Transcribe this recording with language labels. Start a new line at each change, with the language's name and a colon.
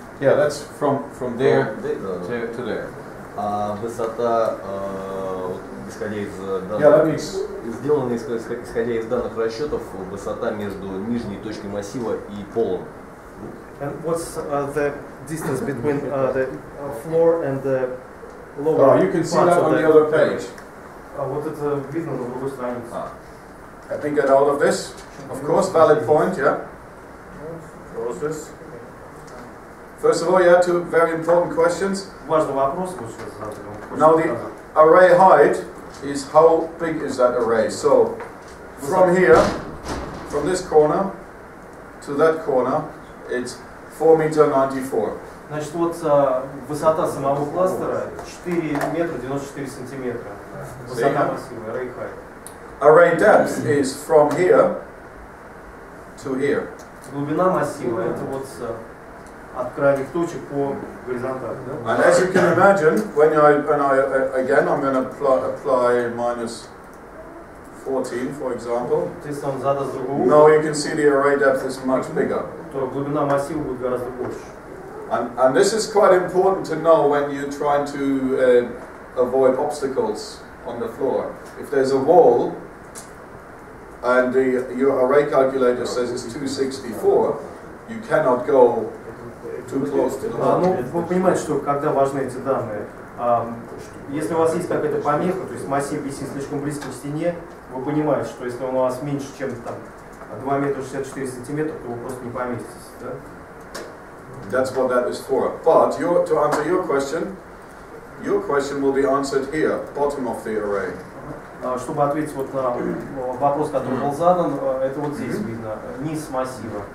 English: Yeah, that's from there to there.
Russian: А высота, исходя из данных,
English: Yeah, that means
Russian: сделана исходя из данных расчетов, высота между нижней точкой массива и полом.
English: And what's the distance between the floor and the lower? you can see that on the other page.
Russian: Вот это видно на другой странице.
English: Let me get out of this. Of course, valid point. Yeah. Close this. First of all, you had two very important questions.
Russian: Важный вопрос, вот сейчас задали.
English: Now the array height is how big is that array? So from here, from this corner to that corner, it's 4.94 meters.
Russian: Значит, вот высота самого кластера 4 метра 94 сантиметра. Высота массива,
English: array height. Array depth is from here to here.
Russian: Глубина массива это вот от крайних точек по горизонтали. Да?
English: And as you can imagine, when I again I'm going to apply minus 14, for example.
Russian: Если он задаст другой
English: Now
Russian: угол,
English: you can see the array depth is much bigger.
Russian: то глубина массива будет гораздо больше.
English: And this is quite important to know when you're trying to avoid obstacles on the floor. If there's a wall and your array calculator says it's 264, you cannot go too close to the wall.
Russian: Ну, вы понимаете, что когда важны эти данные, если у вас есть какая-то помеха, то есть массив висит слишком близко к стене, вы понимаете, что если он у вас меньше, чем там 2 метра 64 сантиметра, то вы просто не поместитесь. Да?
English: That's what that is for. But to answer your question will be answered here, bottom of the array.
Russian: Чтобы ответить вот на вопрос, который был задан, это вот здесь видно, низ массива.